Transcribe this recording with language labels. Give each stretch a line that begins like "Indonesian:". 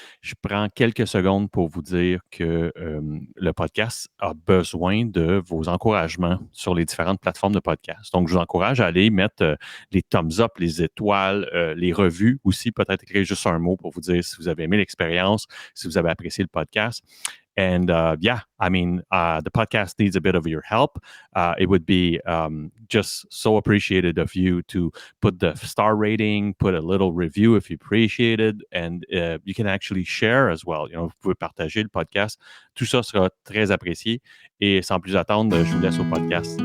French: Je prends quelques secondes pour vous dire que le podcast a besoin de vos encouragements sur les différentes plateformes de podcast. Donc, je vous encourage à aller mettre les thumbs up, les étoiles, les revues aussi, peut-être écrire juste un mot pour vous dire si vous avez aimé l'expérience, si vous avez apprécié le podcast.
English: And the podcast needs a bit of your help. It would be just so appreciated of you to put the star rating, put a little review if you appreciate it, and you can actually share as well.
French: Vous pouvez partager le podcast. Tout ça sera très apprécié. Et sans plus attendre, je vous laisse au podcast.